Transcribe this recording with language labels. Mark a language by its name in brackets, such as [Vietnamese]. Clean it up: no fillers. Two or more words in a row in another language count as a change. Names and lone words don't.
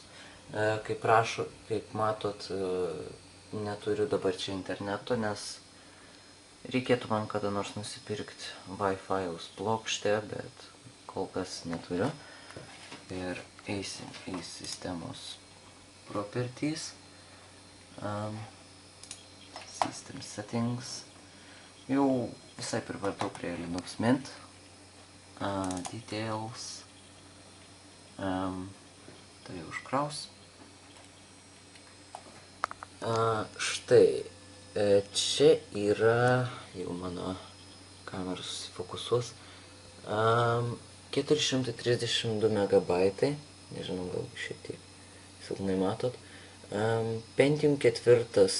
[Lithuanian] Kaip matot, neturiu dabar čia interneto, nes reikėtų man kada nors nusipirkti Wi-Fi'aus plokštę, bet kol kas neturiu. Ir eisim į sistemos properties, [English] system settings. [Lithuanian] Jau visai pripratau prie Linux Mint, details, tai užkraus. Štai. Čia yra, jau mano kamera susifokusuos, 432 megabaitai, nežinau, gal šiek tiek silpnai matot, Pentium 4